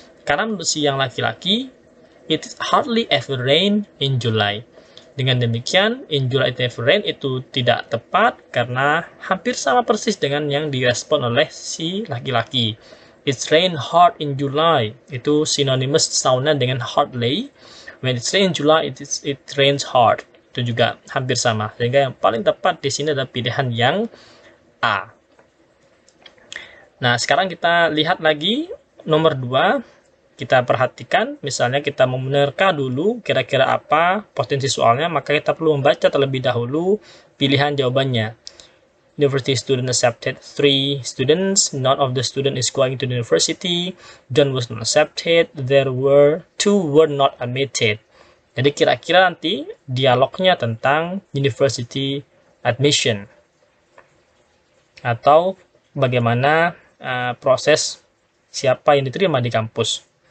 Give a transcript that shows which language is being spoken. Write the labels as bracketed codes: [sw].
[id] Karena menurut si yang laki-laki, [en] it hardly ever rain in July. [id] Dengan demikian, [en] in July it never rain [id] itu tidak tepat karena hampir sama persis dengan yang direspon oleh si laki-laki. [en] It's rain hard in July. [id] Itu [en] synonymous soundnya dengan hardly. When it's rain in July, it rains hard. [id] Itu juga hampir sama. Sehingga yang paling tepat di sini adalah pilihan yang A. Nah, sekarang kita lihat lagi nomor 2. Kita perhatikan, misalnya kita mau menerka dulu kira-kira apa potensi soalnya, maka kita perlu membaca terlebih dahulu pilihan jawabannya. [en] University student accepted 3 students. None of the student is going to the university. John was not accepted. There were 2 were not admitted. [id] Jadi kira-kira nanti dialognya tentang university admission atau bagaimana proses siapa yang diterima di kampus.